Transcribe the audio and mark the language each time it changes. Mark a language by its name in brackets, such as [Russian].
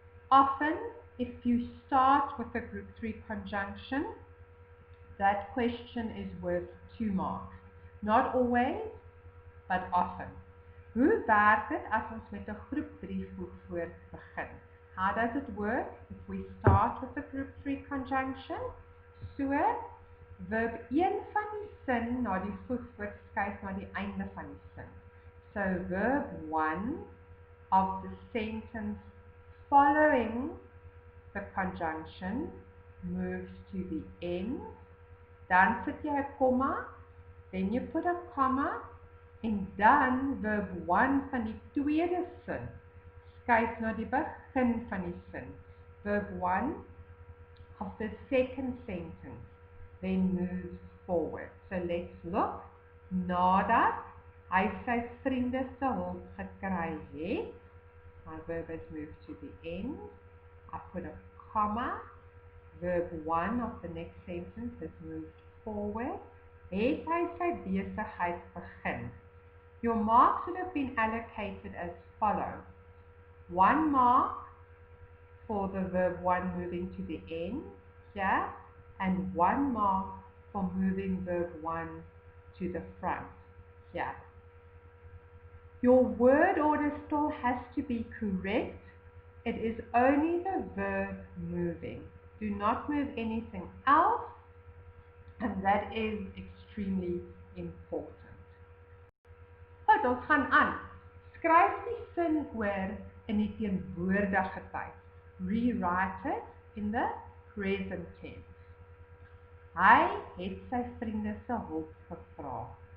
[English] Often, if you start with a group 3 conjunction, that question is worth 2 marks. Not always, but often. [Afrikaans] Hoe werk dit as ons met 'n groep 3 voegwoord begin? [English] How does it work if we start with a group 3 conjunction? [Afrikaans] So, verb 1 van die sin na die voegwoord skuif na die einde van die sin. [English] So, verb 1 of the sentence following the conjunction moves to the end. [Afrikaans] Dan sit jy 'n komma, [English] then you put a comma, [Afrikaans] en dan verb 1 van die tweede sin skuif na die begin van die sin. [English] Verb 1 of the second sentence then moves forward. So let's look. [Afrikaans] Nadat hy sy vriende se hulp gekry het, [English] my verb has moved to the end. I put a comma. Verb 1 of the next sentence has moved forward. [Afrikaans] Het hy sy besigheid begin. [English] Your marks would have been allocated as follows. 1 mark for the verb 1 moving to the end here, and 1 mark for moving verb 1 to the front here. Your word order still has to be correct. It is only the verb moving. Do not move anything else, and that is extremely important. [Afrikaans] Goed, ons gaan aan. Skryf die sin oor in die teenwoordige tyd. [English] Rewrite it in the present tense. [Afrikaans] Hy het sy vriende se hulp gevra.